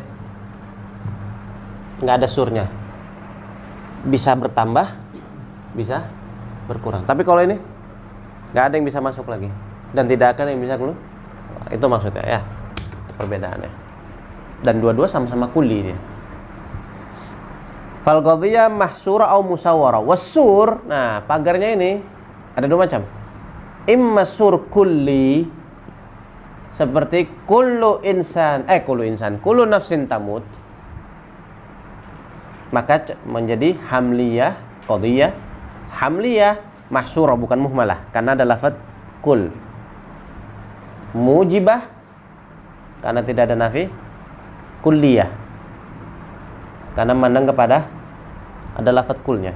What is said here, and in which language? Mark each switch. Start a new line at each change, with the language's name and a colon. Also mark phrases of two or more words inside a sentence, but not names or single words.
Indonesian: Enggak ada surnya. Bisa bertambah, bisa berkurang. Tapi kalau ini nggak ada yang bisa masuk lagi dan tidak akan yang bisa keluar. Itu maksudnya ya, perbedaannya. Dan dua-dua sama-sama kuli dia.
Arabic: فالقضية محصورة أو مسورة.
Indonesian: Wasur, nah pagarnya ini ada dua macam.
Arabic: إما سور كلي
Indonesian: seperti
Arabic: كل نفس تموت.
Indonesian: Maka menjadi hamliyah,
Arabic: قضية حملية محصورة
Indonesian: bukan muhmalah karena ada lafaz kul. Mujibah karena tidak ada nafi, kulliyah karena mandang kepada ada lafaz kulnya.